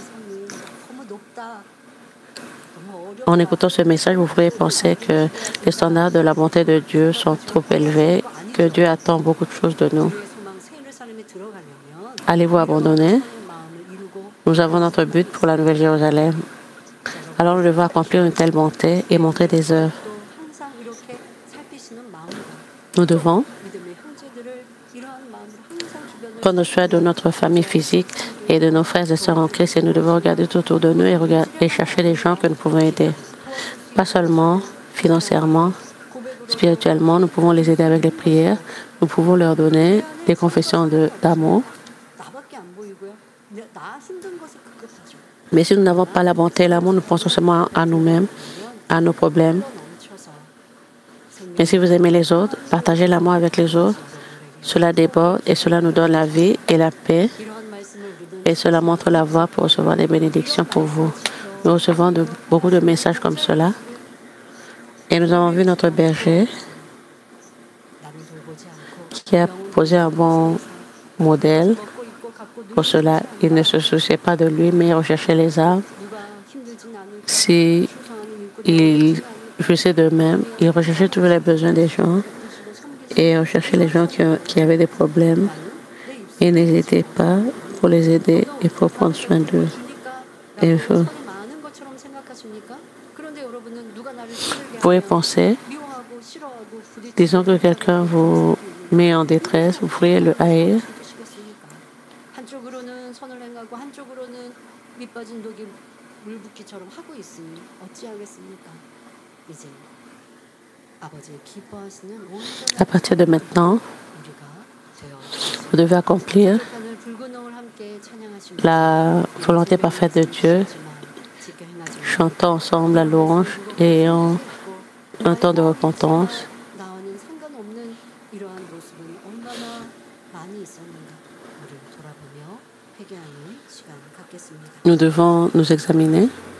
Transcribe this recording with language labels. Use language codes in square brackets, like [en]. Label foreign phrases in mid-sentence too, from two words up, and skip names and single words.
[fr] En écoutant ce message, vous pourriez penser que les standards de la bonté de Dieu sont trop élevés, que Dieu attend beaucoup de choses de nous. Allez-vous abandonner Nous avons notre but pour la Nouvelle Jérusalem. Alors nous devons accomplir une telle bonté et montrer des œuvres. [ko] 또 항상 이렇게 살피시는 마음과 [fr] Nous devons [ko] 믿음의 형제들을 이러한 마음으로 항상 주변을 [fr] prendre soin de notre famille physique et de nos frères et sœurs en Christ et nous devons regarder tout autour de nous et chercher les gens que nous pouvons aider. Pas seulement financièrement, spirituellement, nous pouvons les aider avec les prières, nous pouvons leur donner des confessions d'amour. [ko] 나밖에 안 보이고요. 나 힘든 것에 급급하죠. [fr] Mais si nous n'avons pas la bonté et l'amour, nous pensons seulement à nous-mêmes, à nos problèmes. [ko] 넘쳐서 [fr] Mais si vous aimez les autres, partagez l'amour avec les autres. Cela déborde et cela nous donne la vie et la paix. [ko] 이러한 말씀을 믿는 [fr] Et cela montre la voie pour recevoir des bénédictions pour vous. Nous recevons beaucoup de messages comme cela. Et nous avons vu notre berger [ko] 나를 돌보지 않고 [fr] qui a posé un bon modèle. [ko] 먹고 입고 갖고 [fr] Pour cela, il ne se souciait pas de lui, mais il recherchait les âmes. [ko] 누가 힘들진 않을까 [fr] Si [ko] 상하는 [fr] il jouissait d'eux-mêmes, il recherchait toujours les besoins des gens et recherchait les gens qui avaient des problèmes et n'hésitait pas pour les aider et pour prendre soin d'eux. Et vous [ko] 많은 것처럼 생각하십니까? 그런데 여러분은 누가 나를 힘들게 [fr] pouvez [ko] 하면 [fr] penser, [ko] 미워하고 싫어하고 부딪히고 [fr] disons que quelqu'un vous met en détresse, vous pourriez le haïr. [ko] 힘드시겠습니까? 한쪽으로는 선을 행하고 한쪽으로는 밑빠진 독이 물붓기처럼 하고 있으니 어찌하겠습니까? 이제 아버지의 기뻐하시는 온전한 [fr] À partir de maintenant, [ko] 우리가 되어 [fr] vous devez accomplir [ko] 하늘 붉은 영을 함께 찬양하시며 [fr] la volonté parfaite de Dieu, [ko] 지켜 행하지 [fr] chantant ensemble la louange et ayant un temps de repentance. [ko] 나와는 상관없는 이러한 모습은 얼마나 많이 있었는가 우리를 돌아보며 회개하는 시간 갖겠습니다. [fr] Nous devons nous examiner